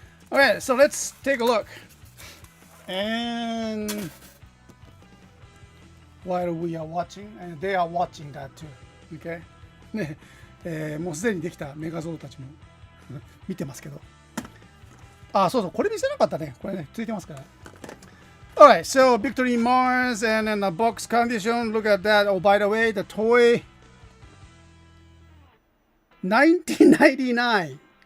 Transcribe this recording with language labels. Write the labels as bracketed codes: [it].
[en] Alright, so let's take a look. And while we are watching, and they are watching that too. Okay? [ja] ね、もうすでにできたメガゾードたちも見てますけど。あ、そうそう、これ見せなかったね。これね、ついてますから。 [en] Alright, so Victory Mars and then the box condition. Look at that. Oh, by the way, the toy 1999.